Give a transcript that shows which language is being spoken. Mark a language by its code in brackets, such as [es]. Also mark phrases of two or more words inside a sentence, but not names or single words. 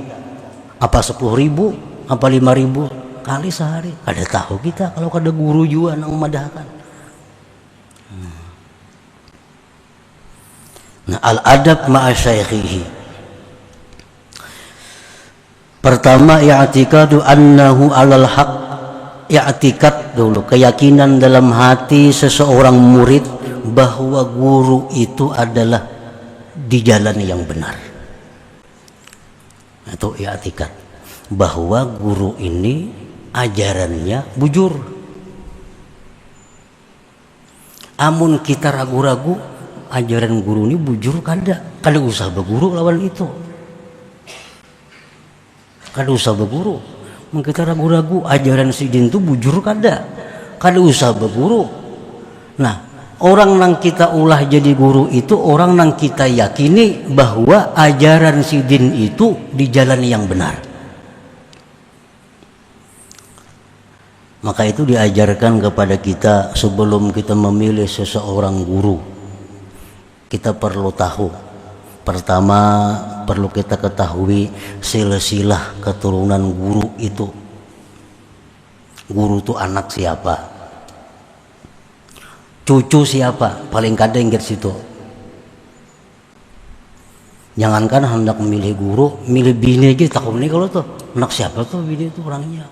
[id] Apa 10.000? Apa 5.000 kali sehari? [bjn] Ada tahu kita kalau ada guru juga nang memadahkan. Nah, [ar] الأدب مع شيخه. Pertama, اعتقاد أنه على الحق. [id] I'tikad dulu, keyakinan dalam hati seseorang murid bahwa guru itu adalah di jalan yang benar. [bjn] Atau i'tikad bahwa guru ini ajarannya bujur. Amun kita ragu-ragu ajaran guru ini bujur, kada usah berguru lawan itu. Kada usah berguru. Kita ragu-ragu ajaran si jin itu bujur kada usah berguru. Nah, orang nang kita ulah jadi guru itu orang nang kita yakini bahwa ajaran si din itu di jalan yang benar. [id] Maka itu diajarkan kepada kita sebelum kita memilih seseorang guru. Kita perlu tahu, pertama perlu kita ketahui silsilah keturunan guru itu. Guru itu anak siapa, cucu siapa, paling kadang ingat situ. Jangankan hendak memilih guru, milih bini aja takut nih kalau tuh anak siapa tuh bini itu orangnya.